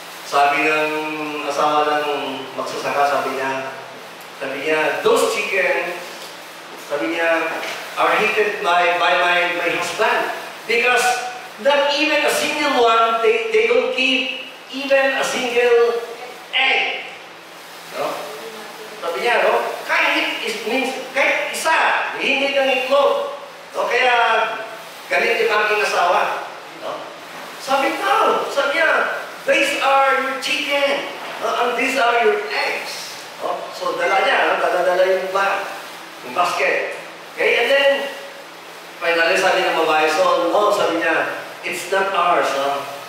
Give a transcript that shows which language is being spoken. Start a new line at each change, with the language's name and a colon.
Filipino: Sabi ng asawa ng magsasaka, sabi niya,
English: those chicken,
Filipino: sabi niya,
English: are hated by my husband. Because not even a single one, they don't keep even a single egg.
Filipino: No? Sabi niya, no? Kahit isa, hindi ng itlog. No? Kaya, galit yung aking asawa. No? Sabi niya,
English: these are your chicken. And these are your eggs. No? So,
Filipino: dala niya,
English: no?
Filipino: Dala yung basket.
English: Okay, and then, finally,
Filipino: sabi ng babae,
English: so, no,
Filipino: sabi niya,
English: it's not ours. No?